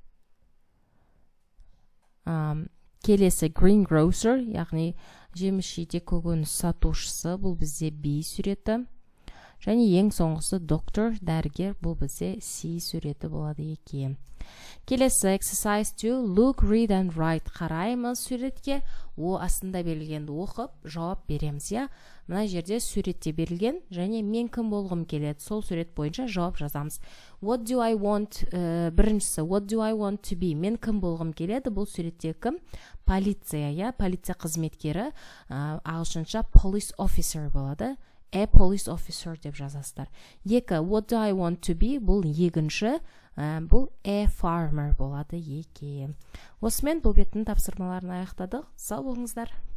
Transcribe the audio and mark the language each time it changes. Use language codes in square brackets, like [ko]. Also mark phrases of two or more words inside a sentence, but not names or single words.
[kk] Келесі greengrocer, яғни жеміс-жидек көкөніс сатушысы, бұл бізде B суреті. Және ең соңғысы доктор, дәрігер, бұл бізде C суреті болады екен. Келесі exercise 2, [en] look, read and write. [kk] Қараймыз суретке, о астында берілгенді оқып, жауап береміз. Мына жерде суретте берілген, және мен кім болғым келеді, сол сурет бойынша жауап жазамыз. [en] What do I want? Біріншісі, what do I want to be? [kk] Мен кім болғым келеді, бұл суретте кім? Полиция, полиция қызметкері, ағылшынша [en] police officer [kk] болады. [en] A police officer [kk] деп жазасыздар. 2, [en] what do I want to be? [kk] Бұл екінші, бұл [en] a farmer [kk] болады екен. Осымен бұл беттің тапсырмаларын аяқтадық. Сау болыңыздар.